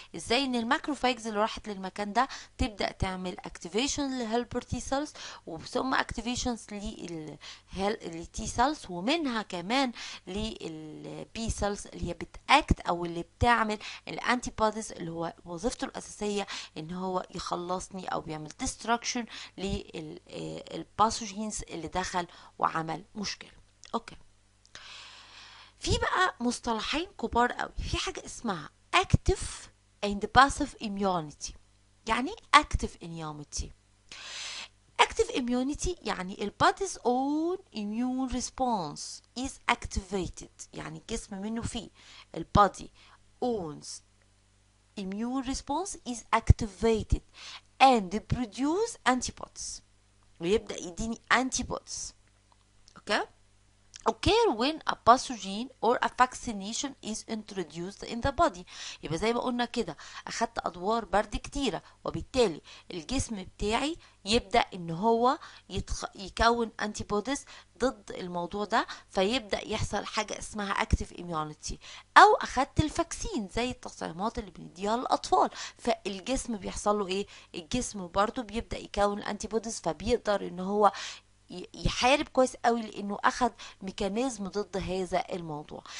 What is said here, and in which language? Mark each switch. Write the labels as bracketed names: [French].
[Arabic] ازاي؟ ان الماكروفاجز اللي راحت للمكان ده تبدا تعمل اكتيفيشن للهيلبر تي سيلز، وثم اكتيفيشنز للتي سيلز، ومنها كمان للبي سيلز اللي هي بتاكت او اللي بتعمل الانتي بوديز اللي هو وظيفته الاساسيه ان هو يخلصني او بيعمل ديستراكشن للباثوجينز اللي دخل وعمل مشكله. اوكي، في بقى مصطلحين كبار قوي. في حاجة اسمها [English] active and passive immunity. يعني active immunity؟ active immunity يعني ال body's own immune response is activated. [Arabic] يعني الجسم منه فيه [English] ال body owns immune response is activated and produce antibodies، [Arabic] ويبدأ يديني antibodies. [English] Okay? occur when a pathogen or a vaccination is introduced in the body. [Arabic] يبقى زي ما قلنا كده اخدت ادوار برد كتيرة، وبالتالي الجسم بتاعي يبدأ ان هو يكون انتي بوديز ضد الموضوع ده، فيبدأ يحصل حاجة اسمها active immunity. او اخدت الفاكسين زي التطعيمات اللي بنديها للاطفال، فالجسم بيحصل له ايه؟ الجسم برضو بيبدأ يكون الانتي بوديز، فبيقدر ان هو يحارب كويس قوي لانه اخد ميكانيزم ضد هذا الموضوع.